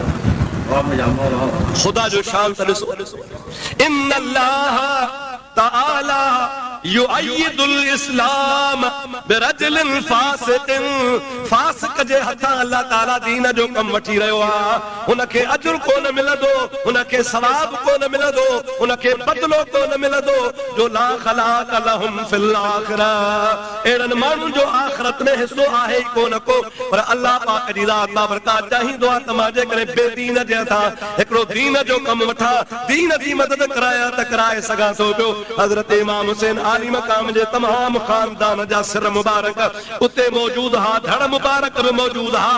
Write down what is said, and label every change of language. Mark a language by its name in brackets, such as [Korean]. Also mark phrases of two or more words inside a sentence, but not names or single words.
[Sindhi] खुदा जो शान ॾिसो, [Arabic] إن الله تعالى يؤيد الإسلام برجل فاسق. [Sindhi] फासिक जे हथां [Arabic] الله تعالى [Sindhi] दीन जो कम वठी रहियो आहे। हुनखे अजुर कोन मिलंदो, हुनखे सवाब कोन मिलंदो, हुनखे बदलो कोन मिलंदो जो [Arabic] لا خلاق لهم في الآخرة. [Sindhi] अहिड़नि माण्हुनि जो आख़िरत में हिस्सो आहे ई कोन को। पर अल्लाह पाक जी ज़ात बाबरकात चाहींदो आहे त मां जेकॾहिं बेदीन जे हथां हिकिड़ो दीन जो कमु वठां, दीन जी मदद करायां त कराए सघां थो पियो। हज़रत इमाम हुसैन आली मक़ाम जे तमाम खानदान जा सिर मुबारक उते मौजूद हा, धड़ मुबारक बि मौजूद हा।